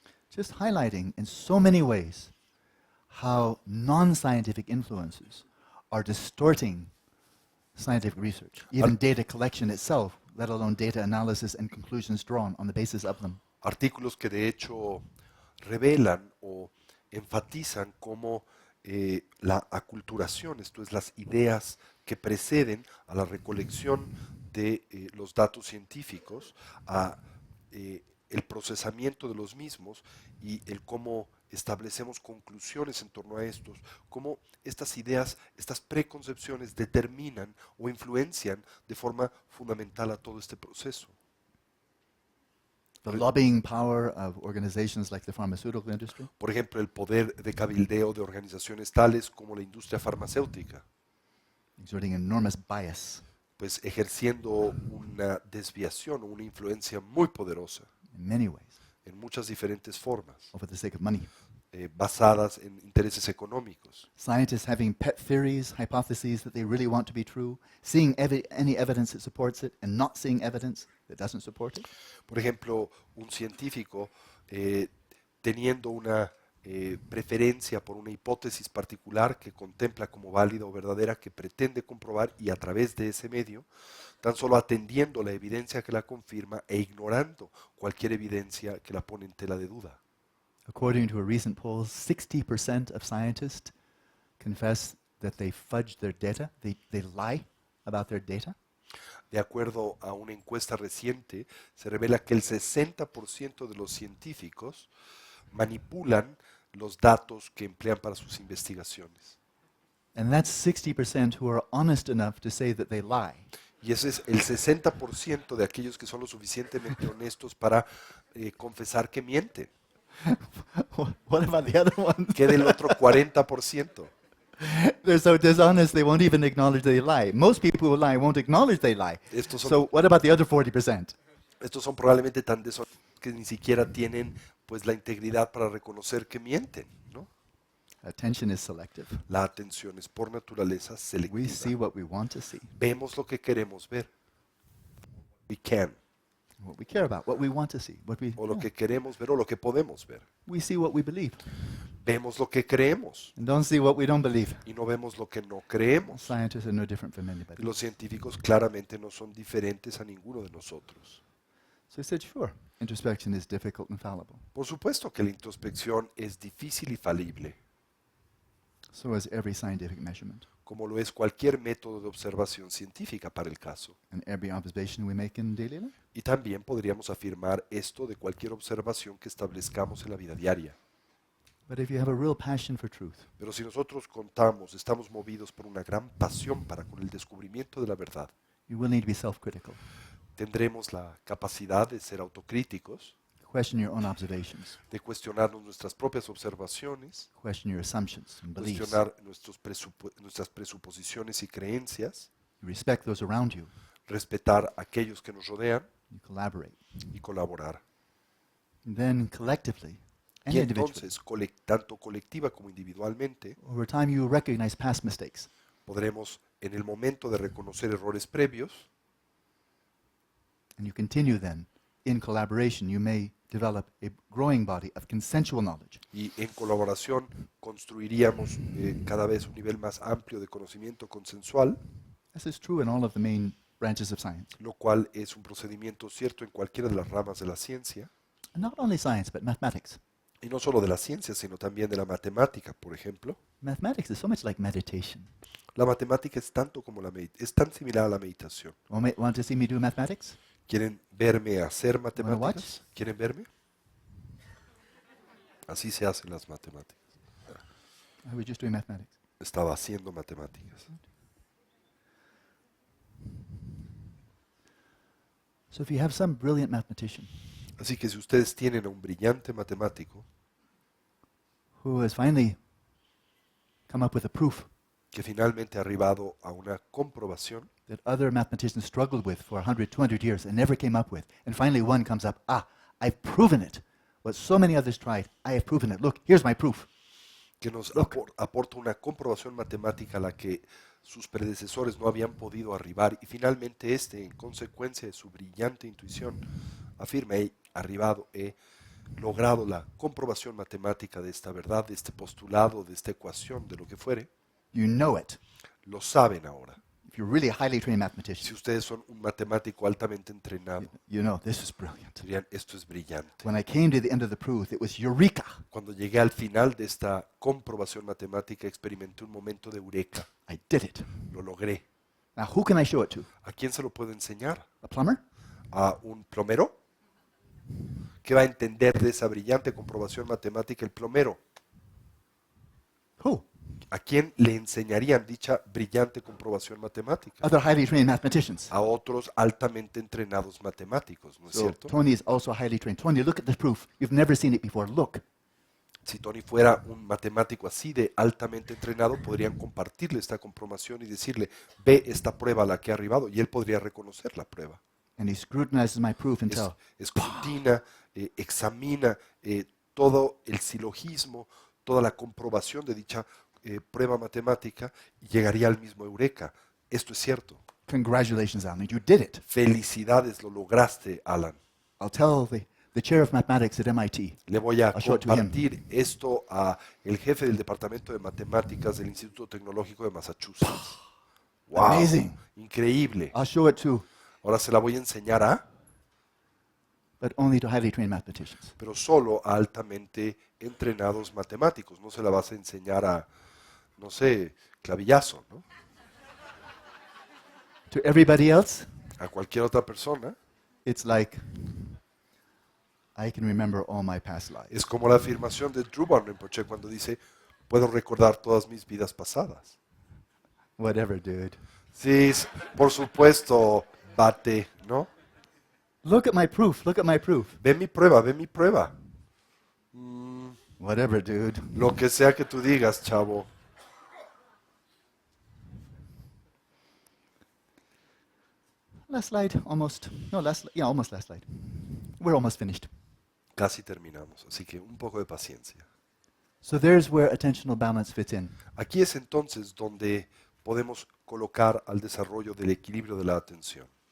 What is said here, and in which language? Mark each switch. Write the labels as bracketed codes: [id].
[en] Just highlighting in so many ways how non-scientific influences are distorting scientific research, even data collection itself, let alone data analysis and conclusions drawn on the basis of them. [es] artículos que de hecho revelan o enfatizan cómo la aculturación, esto es, las ideas que preceden a la recolección de los datos científicos, a el procesamiento de los mismos y el cómo establecemos conclusiones en torno a estos, cómo estas ideas, estas preconcepciones determinan o influencian de forma fundamental a todo este proceso. [en] The lobbying power of organizations like the pharmaceutical industry, [es] Por ejemplo, el poder de cabildeo de organizaciones tales como la industria farmacéutica, [en] exerting enormous bias [es] pues ejerciendo una desviación o una influencia muy poderosa [en] in many ways [es] en muchas diferentes formas, [en] or for the sake of money. [es] basadas en intereses económicos. [en] Scientists having pet theories, hypotheses that they really want to be true, seeing any evidence that supports it and not seeing evidence that doesn't support it. [es] Por ejemplo, un científico teniendo una preferencia por una hipótesis particular que contempla como válida o verdadera, que pretende comprobar, y a través de ese medio, tan solo atendiendo la evidencia que la confirma e ignorando cualquier evidencia que la pone en tela de duda. [en] According to a recent poll, 60% of scientists confess that they fudge their data, they lie about their data. [es] De acuerdo a una encuesta reciente, se revela que el 60% de los científicos manipulan los datos que emplean para sus investigaciones. [en] And that's 60% who are honest enough to say that they lie. [es] Y ese es el 60% de aquellos que son lo suficientemente honestos para confesar que mienten. [en] What about the other ones? [es] ¿Qué del otro 40%? [en] They're so dishonest they won't even acknowledge they lie. Most people who lie won't acknowledge they lie. [es] Estos son, [en] So what about the other 40%? [es] estos son probablemente tan deshonestos que ni siquiera tienen pues la integridad para reconocer que mienten, ¿no? [en] Attention is selective. [es] La atención es por naturaleza [en] We [es] selectiva. [en] see what we want to see, [es] Vemos lo que queremos ver. [en] We can. what we care about, what we want to see, what we [es] O lo [en] yeah. [es] que queremos ver o lo que podemos ver. [en] We see what we believe [es] Vemos lo que creemos [en] and don't see what we don't believe. [es] y no vemos lo que no creemos. [en] Scientists are no different from [es] Y [en] anybody. [es] los científicos claramente no son diferentes a ninguno de nosotros. [en] So I said, sure, introspection is difficult and fallible. [es] Por supuesto que la introspección es difícil y falible, [en] So is every scientific measurement [es] como lo es cualquier método de observación científica para el caso. [en] and every observation we make in daily life. [es] Y también podríamos afirmar esto de cualquier observación que establezcamos en la vida diaria. [en] But if you have a real passion for truth, [es] Pero si nosotros contamos, estamos movidos por una gran pasión para con el descubrimiento de la verdad, [en] you will need to be self-critical. [es] tendremos la capacidad de ser autocríticos, [en] Question your own observations. [es] de cuestionarnos nuestras propias observaciones, [en] Question your assumptions and beliefs. [es] cuestionar nuestras presuposiciones y creencias, [en] You respect those around you. [es] respetar a aquellos que nos rodean [en] You collaborate. [es] y colaborar. [en] And then collectively, and [es] Y [en] individually. [es] entonces, tanto colectiva como individualmente, [en] Over time, you recognize past mistakes. [es] podremos, en el momento de reconocer errores previos, [en] And you continue then, in collaboration, you may develop a growing body of consensual knowledge. [es] y en colaboración construiríamos cada vez un nivel más amplio de conocimiento consensual, [en] This is true in all of the main branches of science. [es] lo cual es un procedimiento cierto en cualquiera de las ramas de la ciencia, [en] And not only science, but mathematics. [es] y no solo de la ciencia, sino también de la matemática, por ejemplo. [en] Mathematics is so much like meditation. [es] La matemática es tanto como es tan similar a la meditación. [en] Want to see me do mathematics? [es] ¿Quieren verme hacer [en] watch? [es] matemáticas? ¿Quieren verme? Así se hacen las matemáticas. [en] I was just doing mathematics. [es] Estaba haciendo matemáticas. [en] So if you have some brilliant mathematician [es] Así que si ustedes tienen a un brillante matemático [en] who has finally come up with a proof [es] que finalmente ha arribado a una comprobación [en] that other mathematicians struggled with for 100, 200 years and never came up with, and finally one comes up, I've proven it. What so many others tried, I have proven it. Look, here's my proof. [es] que nos [en] Look. [es] aporta una comprobación matemática a la que sus predecesores no habían podido arribar y finalmente en consecuencia de su brillante intuición, afirma, he arribado, he logrado la comprobación matemática de esta verdad, de este postulado, de esta ecuación, de lo que fuere. [en] You know it. [es] Lo saben ahora. [en] If you're really a highly trained [es] Si [en] mathematician, [es] ustedes son un matemático altamente entrenado, [en] you know this is brilliant. [es] dirían, esto es brillante. [en] When I came to the end of the proof, it was eureka. [es] Cuando llegué al final de esta comprobación matemática, experimenté un momento de eureka. [en] I did it. [es] Lo logré. [en] Now, who can I show it to? [es] ¿A quién se lo puedo enseñar? [en] A plumber? [es] ¿A un plomero? ¿Qué va a entender de esa brillante comprobación matemática el plomero? [en] Who? [es] ¿A quién le enseñarían dicha brillante comprobación matemática? [en] Other highly trained mathematicians. [es] A otros altamente entrenados matemáticos, ¿no es [en] So [es] cierto? [en] Tony is also highly trained. Tony, look at the proof. You've never seen it before. Look. [es] Si Tony fuera un matemático así de altamente entrenado, podrían compartirle esta comprobación y decirle, ve esta prueba a la que ha arribado, y él podría reconocer la prueba. [en] And he scrutinizes my proof until [es] Escrutina, examina todo el silogismo, toda la comprobación de dicha prueba matemática y llegaría al mismo eureka. Esto es cierto. [en] congratulations, Alan, you did it. [es] Felicidades, lo lograste, Alan. [en] I'll tell the chair of mathematics at MIT. [es] Le voy a [en] I'll show it to him. [es] compartir esto a el jefe del Departamento de Matemáticas del Instituto Tecnológico de Massachusetts. ¡Wow! [en] Amazing. [es] Increíble. [en] I'll show it to, [es] Ahora se la voy a enseñar [en] but only to highly trained mathematicians. [es] pero solo a altamente entrenados matemáticos. No se la vas a enseñar a, no sé, clavillazo, ¿no? [en] To everybody else, [es] A cualquier otra persona. [en] it's like, I can remember all my past lives. [es] Es como la afirmación de Drupal Rinpoche cuando dice, puedo recordar todas mis vidas pasadas. [en] Whatever, dude. [es] Sí, por supuesto, bate, ¿no? [en] Look at my proof. Look at my proof. [es] Ve mi prueba, ve mi prueba. [en] Whatever, dude. [es] Lo que sea que tú digas, chavo. [en] Last slide, almost. No, almost last slide. We're almost finished. [es] Casi terminamos, así que un poco de paciencia. [en] So there's where attentional balance fits in. [es] Aquí es entonces donde podemos colocar al desarrollo del equilibrio de la atención.